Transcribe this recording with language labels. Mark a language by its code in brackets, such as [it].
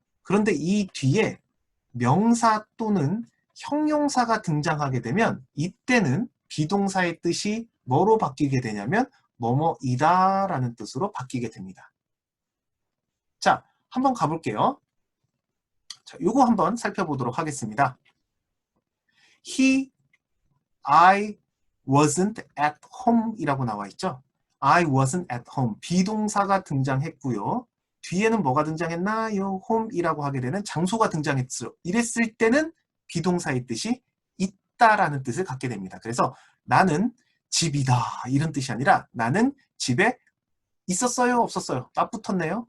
[ko] 그런데 이 뒤에 명사 또는 형용사가 등장하게 되면 이때는 비동사의 뜻이 뭐로 바뀌게 되냐면 뭐뭐이다 라는 뜻으로 바뀌게 됩니다. 자, 한번 가볼게요. 자, 요거 한번 살펴보도록 하겠습니다. [en] I wasn't at home [ko] 이라고 나와 있죠. [en] I wasn't at home. [ko] 비동사가 등장했고요. 뒤에는 뭐가 등장했나요? home이라고 하게 되는 장소가 등장했죠. 이랬을 때는 비동사의 뜻이 있다라는 뜻을 갖게 됩니다. 그래서 나는 집이다 이런 뜻이 아니라 나는 집에 있었어요? 없었어요? 딱 붙었네요.